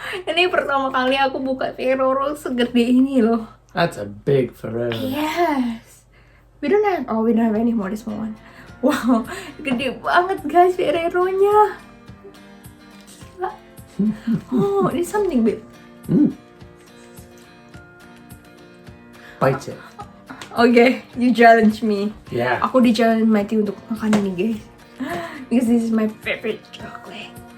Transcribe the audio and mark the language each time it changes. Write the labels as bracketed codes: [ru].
[id] Ini pertama kali aku buka Ferrero segede ini loh. [en] That's a big Ferrero. Yes. We don't have any more this one. [id] Wow, gede banget guys Ferrero-nya. Gila. [en] Oh, this something babe. Bite it. Okay, you challenge me. Yeah. [id] Aku di-challenge Matthew untuk makan ini guys. [en] Because this is my favorite chocolate.